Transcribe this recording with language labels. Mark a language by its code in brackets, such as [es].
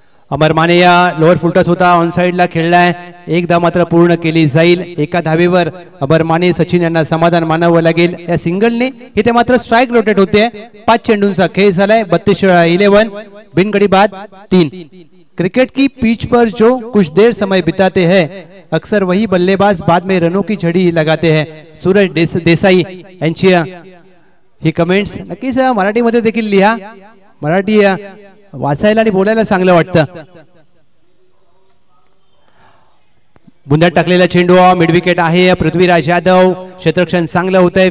[mr] अमर माने या lower full toss होता, on साइडला खेळलाय. एक धाव मात्र पूर्ण केली जाईल. एका धावेवर अमर माने सचिन यांना समाधान मानावं लागेल. या सिंगलने इथे मात्र स्ट्राइक रोटेट होते. 5 चेंडूंचा खेळ झालाय. 32-11 बिनगड़ी बाद 3. [hi] क्रिकेट की पिच पर जो कुछ देर समय बिताते हैं अक्सर वही बल्लेबाज बाद में रनों की झड़ी लगाते हैं. [mr] सूरज देसाई यांची ही कमेंट्स नक्कीच मराठीमध्ये देखील लिहा. मराठी वाचायला आणि बोलायला चांगलं वाटतं. बुंद्यात टाकलेला चेंडू मिड विकेट आहे. पृथ्वीराज यादव क्षेत्ररक्षण चांगलं होत आहे.